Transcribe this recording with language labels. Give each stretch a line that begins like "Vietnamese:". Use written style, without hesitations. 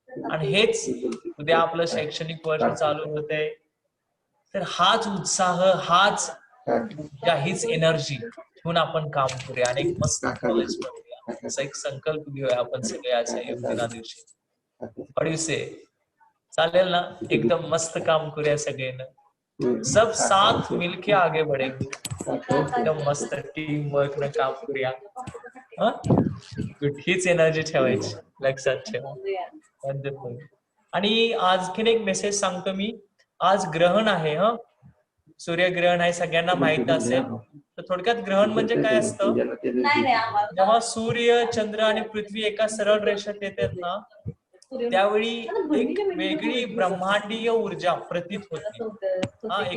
Marathi: आणि हेच उद्या आपलं शैक्षणिक वर्ष चालू होतंय, तर हाच उत्साह, हाच हीच एनर्जी घेऊन आपण काम करूया आणि एक मस्त कॉलेज बनवूया. असा एक संकल्प घेऊया आपण सगळे आज योग दिना दिवशी.
English: What do you say?
Marathi: चालेल ना? एकदम मस्त काम करूया सगळ्यांना.
Hindi: सब साथ मिलके आगे बढ़ेंगे.
Marathi: एकदम मस्त टीम वर्क न काम करूया. हीच एनर्जी ठेवायची, लक्षात ठेवा. वंडरफुल. आणि आणखीन एक मेसेज सांगतो मी. आज ग्रहण आहे. सूर्यग्रहण आहे, सगळ्यांना माहित असेल. तर थोडक्यात ग्रहण म्हणजे काय असतं, जेव्हा सूर्य, चंद्र आणि पृथ्वी एका सरळ रेषेत येतात ना, त्यावेळी एक वेगळी ब्रह्मांडीय ऊर्जा प्रतीत होते.